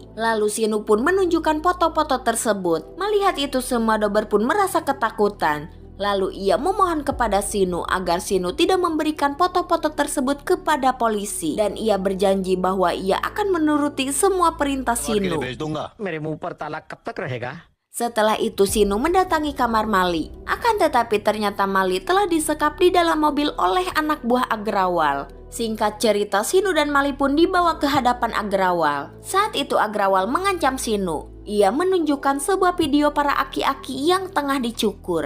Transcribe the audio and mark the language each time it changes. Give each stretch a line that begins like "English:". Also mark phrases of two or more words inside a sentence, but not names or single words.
Indonesian: Lalu Shinu pun menunjukkan foto-foto tersebut. Melihat itu semua, Dober pun merasa ketakutan. Lalu ia memohon kepada Shinu agar Shinu tidak memberikan foto-foto tersebut kepada polisi. Dan ia berjanji bahwa ia akan menuruti semua perintah Shinu.
Hindi: भेज दूंगा। मेरे मुंह पर ताला कब तक रहेगा?
Indonesian: Setelah itu Shinu mendatangi kamar Mali. Akan tetapi ternyata Mali telah disekap di dalam mobil oleh anak buah Agrawal. Singkat cerita, Shinu dan Mali pun dibawa ke hadapan Agrawal. Saat itu Agrawal mengancam Shinu. Ia menunjukkan sebuah video para aki-aki yang tengah dicukur.